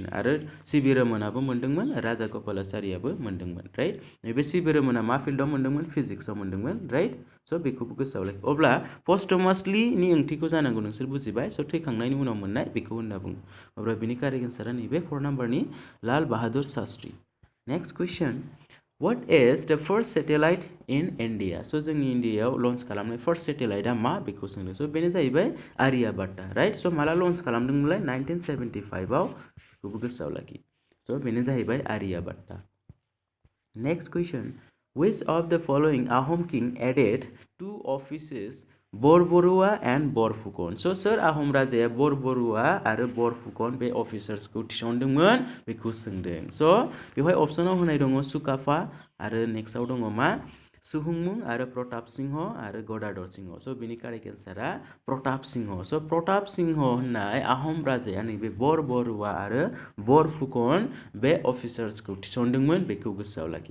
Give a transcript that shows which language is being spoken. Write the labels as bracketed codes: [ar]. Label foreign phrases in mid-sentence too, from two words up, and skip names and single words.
[brx] आरो CB रमनाबो मोनदोंमोन, राजा गपालाचारीयाबो मोनदोंमोन, राइट? नैबे CB रमना मा फिल्डआव मोनदोंमोन? फिजिक्सआव मोनदोंमोन, राइट? स' बेखौबो गोसोआव लाखि। अब्ला posthumously नि ओंथिखौ जानांगौ नोंसोर बुजिबाय। स' थैखांनायनि उनाव मोननाय बेखौ होनना बुङो। अब्ला बिनि [en] correct answera [brx] नैबे 4 नाम्बारनि लाल बाहादुर शास्त्री। [en] next question, what is the first satellite in India? [brx] So जोंनि इन्डियायाव लन्च खालामनाय [en] first satellitea [brx] मा? बेखौ सोंदों। स' बेनो जाहैबाय आर्यभट्टा, राइट? स' माला लन्च खालामदोंमोनलाय? 1975 आव, बेखौबो गोसोआव लाखि। स' बेनो जाहैबाय आर्यभट्टा। [en] नेक्स्ट कुइसन, which of the following Ahom king added 2 offices बरबरुआ एन्ड बरफुकन? [brx] स' सोर आहम राजाया बरबरुआ आरो बरफुकन बे अफिसार्सखौ थिसनदोंमोन बेखौ सोंदों। स' बेवहाय अप्सनाव होनाय दङ सुकाफा आरो नेक्स्टआव दङ मा? सुहुंमुं आरो प्रताप सिंह आरो गदाधर सिंह। स' बेनि [en] correct answera [brx] प्रताप सिंह। स' प्रताप सिंह होननाय आहम राजाया नैबे बरबरुआ आरो बरफुकन बे अफिसार्सखौ थिसनदोंमोन, बेखौ गोसोआव लाखि।